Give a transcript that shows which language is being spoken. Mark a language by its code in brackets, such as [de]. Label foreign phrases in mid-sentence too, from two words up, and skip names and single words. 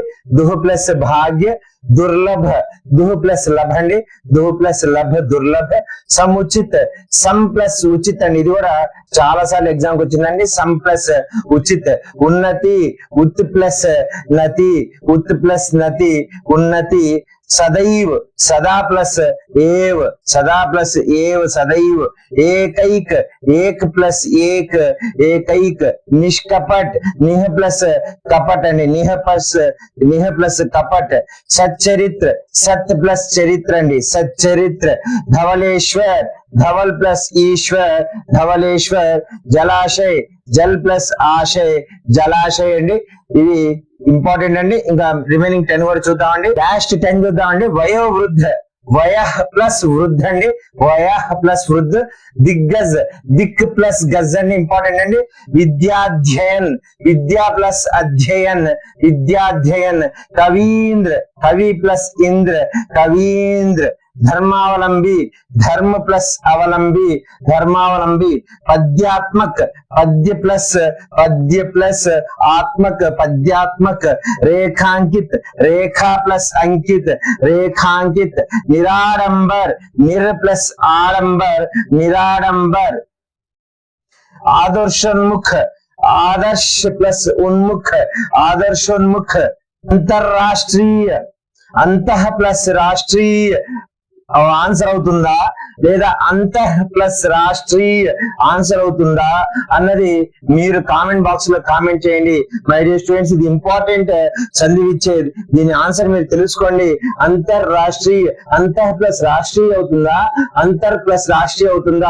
[hi] दुह प्लस भाग्य. दुर्लभ, दुह प्लस लभ अंडी. दुह प्लस लभ, दुर्लभ. समुचित, सम प्लस उचित अंडी. [te] ఇది కూడా చాలా సార్లు ఎగ్జామ్ కి వచ్చిందండి. [hi] सम प्लस उचित. उन्नति, उत प्लस नति, उत प्लस नति, उन्नति. सदैव, सदा प्लस एव, सदा प्लस एव, सदैव. एकैक, एक प्लस एक, एकैक. निष्कपट, निह प्लस कपट अंडी. निह प्लस कपट. सच्चरित्र, सत प्लस चरित्र अंडी. सच्चरित्र. धवलेश्वर, धवल प्लस ईश्वर, धवलेश्वर. जलाशय, जल प्लस आशय, जलाशय अंडी. [te] ఇది ఇంపార్టెంట్ అండి. ఇంకా రిమైనింగ్ 10 కూడా చూద్దామండి. లాస్ట్ 10 చూద్దామండి. [hi] वयोवृद्ध, वय प्लस वृद्ध [te] అండి. [hi] वय प्लस वृद्ध. दिग्गज, दिक प्लस गज [te] అండి. ఇంపార్టెంట్ అండి. [hi] विद्याध्ययन, विद्या प्लस अध्ययन, विद्याध्ययन. कवींद्र, कवि प्लस इंद्र, कवींद्र. धर्मावलंबी, धर्म प्लस अवलंबी, धर्मावलंबी. पद्यात्मक, पद्य प्लस आत्मक, पद्यात्मक. रेखांकित, रेखा प्लस अंकित, रेखांकित. निराडंबर, निर प्लस आडंबर, निराडंबर. आदर्शोन्मुख, आदर्श प्लस उन्मुख, आदर्शोन्मुख. अंतरराष्ट्रीय, अंतः प्लस राष्ट्रीय [te] ఆన్సర్ అవుతుందా లేదా [hi] अंतः प्लस राष्ट्रीय [te] ఆన్సర్ అవుతుందా అన్నది మీరు [en] comment box [te] లో కామెంట్ చేయండి. [en] my dear students, [te] ఇది ఇంపార్టెంట్ [hi] संधि विच्छेद. [te] దీని ఆన్సర్ మీరు తెలుసుకోండి. [hi] अंतर्राष्ट्रीय, अंतः प्लस राष्ट्रीय [te] అవుతుందా, [hi] अंतर प्लस राष्ट्रीय [te] అవుతుందా?